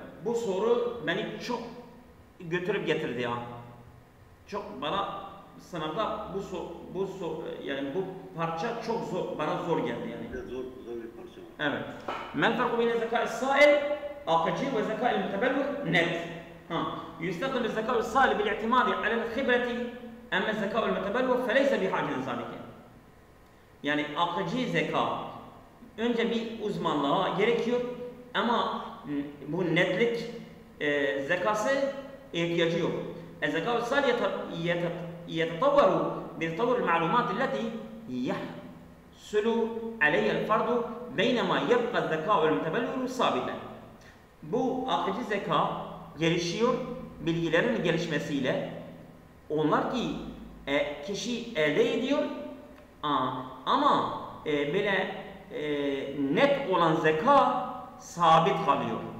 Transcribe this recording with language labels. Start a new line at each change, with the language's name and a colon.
Turkish: Bu soru beni çok götürüp getirdi ya. Çok bana sınavda yani bu parça çok zor, bana zor geldi yani. Zor bir parça var. Evet.
Arabic: مَا الْفَرْقُ بَيْنَ الذَّكَاءِ الصَّائِلِ akıcı وذكاء المتبلور net. يستخدم الذكاء الصائل بالاعتماد على الخبرة أما الذكاء المتبلور فليس بحاجة ذلك.
Turkish: Yani akıcı zeka önce bir uzmanlığa gerekiyor ama bu netlik zekası ihtiyacı yok.
Arabic: الذكاء الصائل يتطور بتطور المعلومات التي يحصل عليها الفرد بينما يبقى الذكاء المتبلور ثابتا.
Turkish: Bu akıcı zeka gelişiyor bilgilerin gelişmesiyle. Onlar ki kişi elde ediyor ama böyle net olan zeka sabit kalıyor.